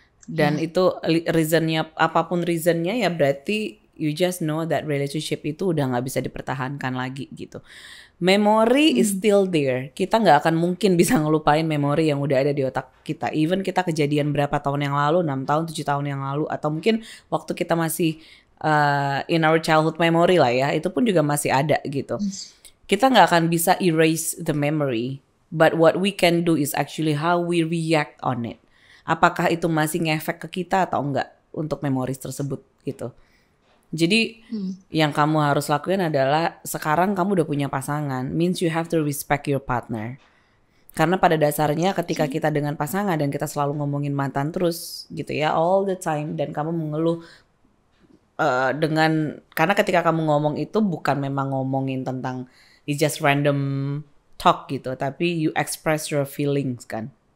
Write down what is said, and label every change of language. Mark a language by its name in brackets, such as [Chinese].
[Indonesian] Dan itu reasonnya, apapun reasonnya ya berarti [English] you just know that relationship [Indonesian] itu udah gak bisa dipertahankan lagi gitu. [English] Memory is still there. [Indonesian] Kita gak akan mungkin bisa ngelupain memori yang udah ada di otak kita. Even kita kejadian berapa tahun yang lalu, 6 tahun, 7 tahun yang lalu, atau mungkin waktu kita masih [English] in our childhood memory [Indonesian] lah ya, itu pun juga masih ada gitu. Kita gak akan bisa [English] erase the memory, but what we can do is actually how we react on it. [Indonesian] Apakah itu masih ngefek ke kita atau enggak untuk memories tersebut gitu. Jadi yang kamu harus lakuin adalah sekarang kamu udah punya pasangan, [English] means you have to respect your partner. [Indonesian] Karena pada dasarnya ketika kita dengan pasangan dan kita selalu ngomongin mantan terus gitu ya [English] all the time, [Indonesian] dan kamu mengeluh karena ketika kamu ngomong itu bukan memang ngomongin tentang [English] it's just random talk [Indonesian] gitu, tapi [English] you express your feelings [Indonesian] kan.